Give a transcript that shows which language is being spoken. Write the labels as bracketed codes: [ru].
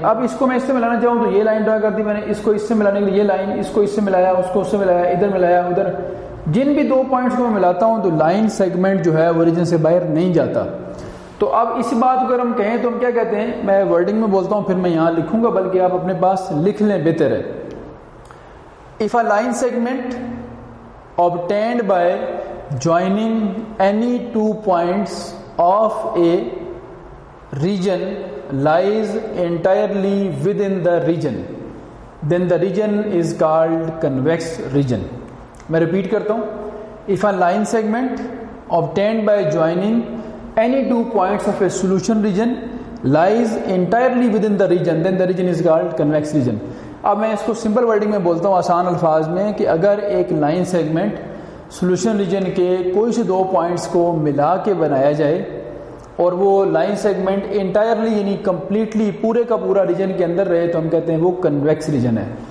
[ur] اب اس کو میں اس سے ملانا چاہوں تو یہ لائن ڈرا کر دی میں نے، اس کو اس سے ملانے کے لیے یہ لائن، اس کو اس سے ملایا، اس کو اس سے ملایا، ادھر ملایا ادھر. جن بھی دو پوائنٹس کو میں ملاتا ہوں تو لائن سیگمنٹ جو ہے وہ ریجن سے باہر نہیں جاتا. تو اب اس بات کو اگر ہم کہیں تو ہم کیا کہتے ہیں، میں ورڈنگ میں بولتا ہوں پھر میں یہاں لکھوں گا بلکہ آپ اپنے پاس لکھ لیں بہتر ہے. [en] If a line segment obtained by joining any 2 points of a region lies entirely within the region, then the region is called convex region. [ur] میں repeat کرتا ہوں. [en] If a line segment obtained by joining any 2 points of a solution region lies entirely within the region, then the region is called convex region. [ur] اب میں اس کو simple wording میں بولتا ہوں آسان الفاظ میں کہ اگر ایک لائن سیگمنٹ سولوشن ریجن کے کوئی سے 2 پوائنٹس کو ملا کے بنایا جائے اور وہ لائن سیگمنٹ انٹائرلی یعنی کمپلیٹلی پورے کا پورا ریجن کے اندر رہے تو ہم کہتے ہیں وہ کنویکس ریجن ہے.